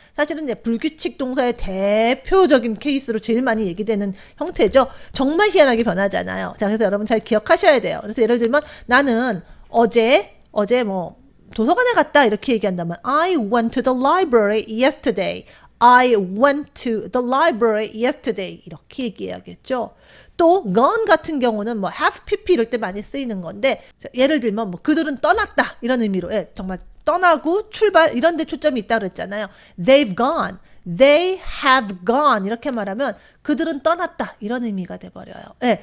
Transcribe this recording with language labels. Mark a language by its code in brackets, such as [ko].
[ko] 사실은 이제 불규칙 동사의 대표적인 케이스로 제일 많이 얘기되는 형태죠. 정말 희한하게 변하잖아요. 자, 그래서 여러분 잘 기억하셔야 돼요. 그래서 예를 들면 나는 어제 뭐 도서관에 갔다 이렇게 얘기한다면 [en] I went to the library yesterday. I went to the library yesterday. [ko] 이렇게 얘기해야겠죠. 또 gone 같은 경우는 뭐 have pp 이럴 때 많이 쓰이는 건데, 예를 들면 뭐 그들은 떠났다 이런 의미로, 정말 떠나고 출발 이런 데 초점이 있다 그랬잖아요. [en] They've gone. They have gone. [ko] 이렇게 말하면 그들은 떠났다 이런 의미가 돼버려요.